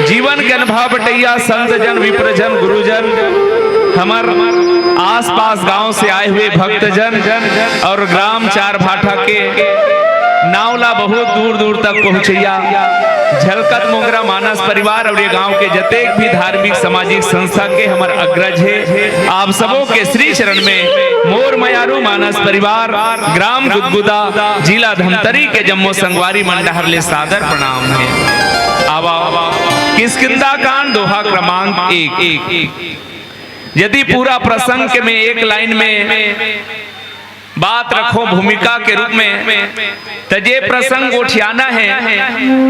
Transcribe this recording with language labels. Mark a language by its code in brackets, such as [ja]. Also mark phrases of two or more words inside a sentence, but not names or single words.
[hne] जीवन के अनुभव बटैया संत जन विप्रजन गुरुजन हमार आसपास गांव से आए हुए भक्तजन और ग्राम चार भाठा के नावला बहुत दूर दूर तक पहुंचैया। झलकत मोगरा मानस परिवार और ये गांव के जतेक भी धार्मिक सामाजिक संस्था के हमार अग्रज है। आप सबों के श्री चरण में मोर मयारू मानस परिवार ग्राम गुदगुदा जिला धमतरी के जम्मो संगवारी मंडहर ले सादर प्रणाम है। आवा किष्किंधा कांड दोहा क्रमांक 1। यदि पूरा प्रसंग के में एक लाइन में बात रखो भूमिका के रूप में तजे प्रसंग उठियाना है।